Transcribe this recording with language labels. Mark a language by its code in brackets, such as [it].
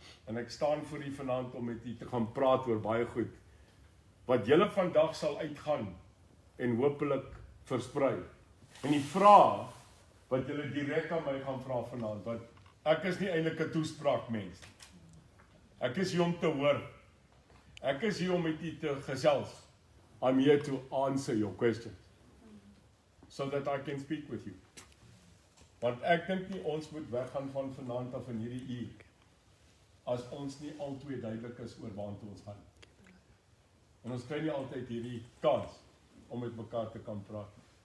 [af] En ek staan voor u vanaand om met u te gaan praat oor baie goed, wat julle vandag sal uitgaan en hopelik versprei. En die vraag wat julle direk aan my gaan vra vanaand, want ek is nie eintlik 'n toespraakmens. Ek is hier om te hoor. Ek is hier om met u te gesels. [en] I'm here to answer your questions. So that I can speak with you. [af] Want ek dink nie ons moet weggaan van vanaand af in hierdie uur, as ons nie altyd duidelik is oor waartoe ons gaan. En ons kry nie altyd hierdie kans om met mekaar te kan praat.